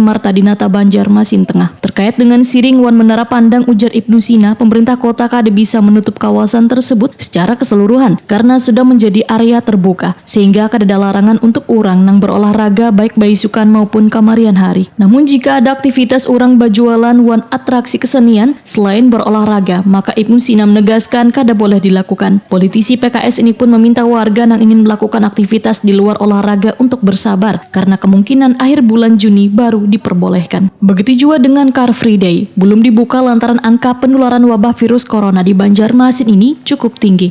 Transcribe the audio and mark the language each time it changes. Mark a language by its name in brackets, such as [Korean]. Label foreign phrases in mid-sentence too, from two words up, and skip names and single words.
[Indonesian] Martadinata, Banjarmasin Tengah. Terkait dengan Siring Wan Menara Pandang, ujar Ibnu Sina, pemerintah kota [Banjar] kada bisa [Indonesian] menutup kawasan tersebut secara keseluruhan karena sudah menjadi area terbuka, sehingga [Banjar] kada ada [Indonesian] larangan untuk orang nang berolahraga baik baisukan maupun kamarian hari. Namun jika ada aktivitas orang bajualan wan atraksi kesenian selain berolahraga, maka Ibnu Sina menegaskan [Banjar] kada boleh [Indonesian] dilakukan. Politisi PKS ini pun meminta warga yang ingin melakukan aktivitas di luar olahraga untuk bersabar karena kemungkinan akhir bulan Juni baru diperbolehkan. Begitu juga dengan Car Free Day, belum dibuka lantaran angka penularan wabah virus corona di Banjarmasin ini cukup tinggi.